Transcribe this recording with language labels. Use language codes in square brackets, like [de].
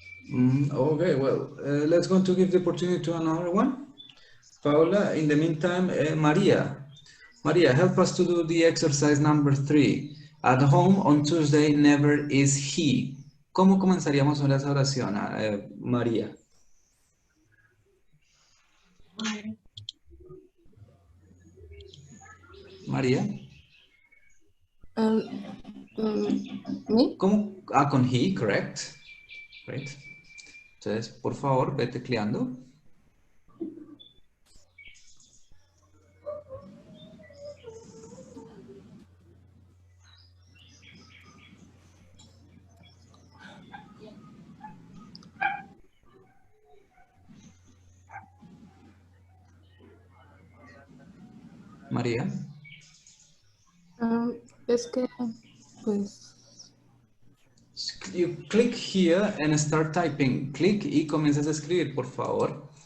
[en] Okay, well, let's go to give the opportunity to another one. Paula, in the meantime, Maria. Maria, help us to do the exercise number 3. At home on Tuesday never is he. [es] ¿Cómo comenzaríamos con esa oración, María? María. ¿Me? ¿Cómo? Con he, [en] correct. Great. [es] Entonces, por favor, ve tecleando. María. Es que, pues, [en] You click here and start typing. [es] Click y comienzas a escribir, por favor.